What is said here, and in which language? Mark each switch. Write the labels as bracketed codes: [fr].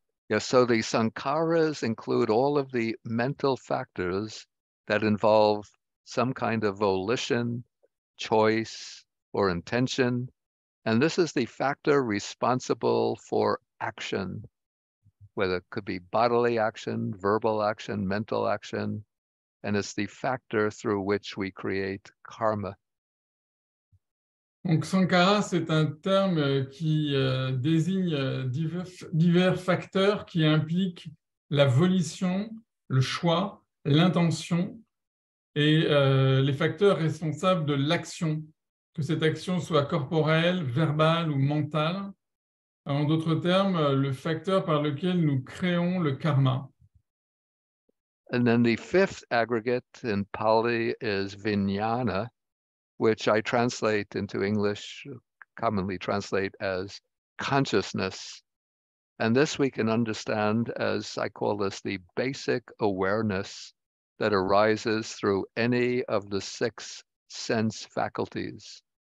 [en] Yeah, so the sankharas include all of the mental factors that involve some kind of volition, choice, or intention. And this is the factor responsible for action, whether it could be bodily action, verbal action, mental action, and it's the factor through which we create karma. [fr] Donc, sankhara, c'est un terme qui désigne divers facteurs qui impliquent la volition, le choix, l'intention et les facteurs responsables de l'action, que cette action soit corporelle, verbale ou mentale. En d'autres termes, le facteur par lequel nous créons le karma. [en] And then the fifth aggregate in Pali is vijnana, which I translate into English, commonly translate as consciousness. And this we can understand as, I call this, the basic awareness that arises through any of the 6 sense faculties.